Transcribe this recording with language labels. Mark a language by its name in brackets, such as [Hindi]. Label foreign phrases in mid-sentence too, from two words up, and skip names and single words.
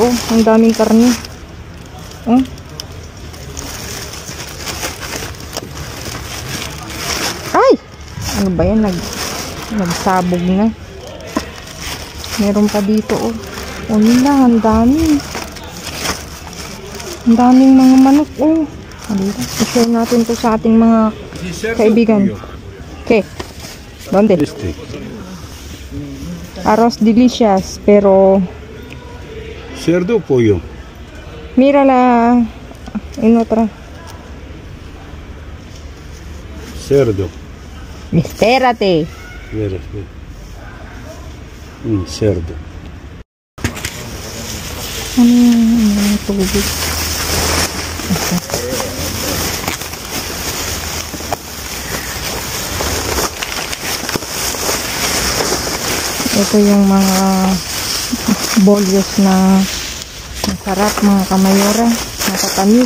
[Filipino] Ang daming karne. Ay! Ano ba yan? Nagsabog na. Meron pa dito. Ang dami. Ang daming mga manok. I-share natin to sa ating mga kaibigan. [Spanish] Okay. ¿Dónde? Arroz delicious, pero... ¿Cerdo o pollo? Mira en otra. Cerdo. Espérate. Cerdo. [Filipino] Tubig. Ito yung mga bolyos na masarap mga kamayora, matatamis.